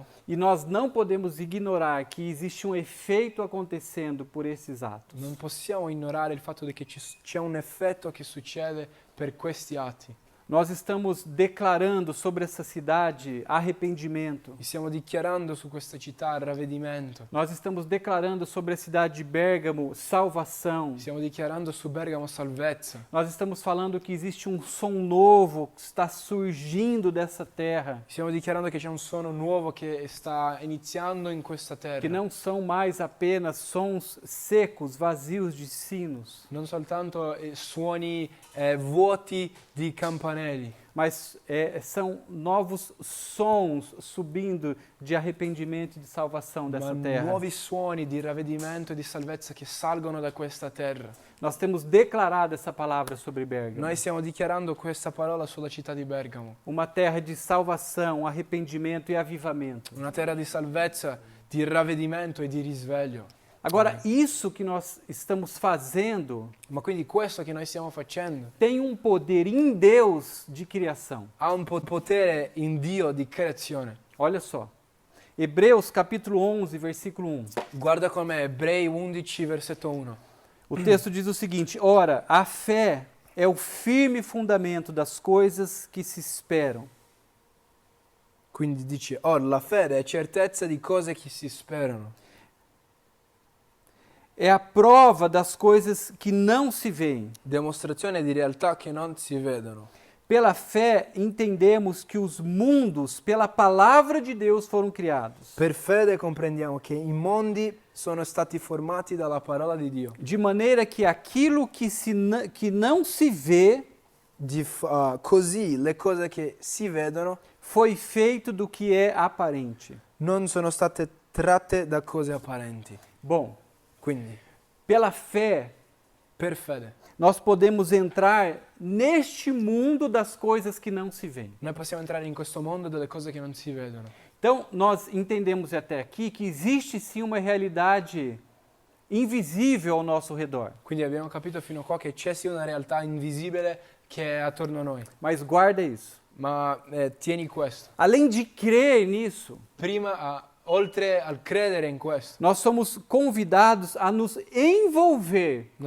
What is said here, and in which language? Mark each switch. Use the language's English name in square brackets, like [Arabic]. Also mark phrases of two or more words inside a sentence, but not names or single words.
[Portuguese] E nós não podemos ignorar que existe um efeito acontecendo por esses atos. [Italian] non possiamo ignorare il fatto di che c'è un effetto che succede per questi atti. [Portuguese] Nós estamos declarando sobre essa cidade arrependimento. [Italian] E stiamo dichiarando su questa città ravvedimento. [Portuguese] Nós estamos declarando sobre a cidade de Bérgamo salvação. [Italian] Stiamo dichiarando su Bergamo salvezza. [Portuguese] Nós estamos falando que existe um som novo que está surgindo dessa terra, [Italian] Stiamo dichiarando che c'è un suono nuovo che sta iniziando in questa terra. [Portuguese] que não são mais apenas sons secos, vazios de sinos, [Italian] Non soltanto suoni vuoti di campanelli, [Portuguese] mas são novos sons subindo de arrependimento e de salvação dessa [Italian] ma [Portuguese] terra. [Italian] nuovi suoni di ravvedimento e di salvezza che salgono da questa terra. [Portuguese] Nós temos declarado essa palavra sobre Bérgamo. [Italian] Noi stiamo dichiarando questa parola sulla città di Bergamo. [Portuguese] Uma terra de salvação, arrependimento e avivamento. [Italian] Una terra di salvezza, di ravvedimento e di risveglio. [Portuguese] Agora, isso que nós estamos fazendo [Italian] Ma quindi questo che noi stiamo facendo [Portuguese] tem um poder em Deus de criação. [Italian] ha un potere in Dio di creazione. [Portuguese] Olha só. Hebreus capítulo 11, versículo 1. [Italian] Guarda con me, Ebrei 11, versetto 1. [Portuguese] O texto diz o seguinte: Ora, a fé é o firme fundamento das coisas que se esperam. [Italian] Quindi dice, la fede è certezza di cose che si sperano. [Portuguese] É a prova das coisas que não se veem. [Italian] Dimostrazione di realtà che non si vedono. [Portuguese] Pela fé, entendemos que os mundos, pela palavra de Deus, foram criados. [Italian] Per fede comprendiamo che i mondi sono stati formati dalla parola di Dio. [Portuguese] De maneira que aquilo que não se vê [Italian] Così le cose che si vedono [Portuguese] foi feito do que é aparente. [Italian] non sono state tratte da cose apparenti. [Portuguese] Bom, [Italian] Quindi, [Portuguese] pela fé, [Italian] per fede, [Portuguese] nós podemos entrar neste mundo das coisas que não se veem. [Italian] noi possiamo entrare in questo mondo delle cose che non si vedono. [Portuguese] Então, nós entendemos até aqui que existe sim uma realidade invisível ao nosso redor. [Italian] Quindi abbiamo capito fino a qua che c'è sì una realtà invisibile che è attorno a noi. [Portuguese] Mas guarda isso. [Italian] Ma tieni questo. [Portuguese] Além de crer nisso, [Italian] Prima, oltre al credere in questo, [Portuguese] nós somos convidados a nos envolver com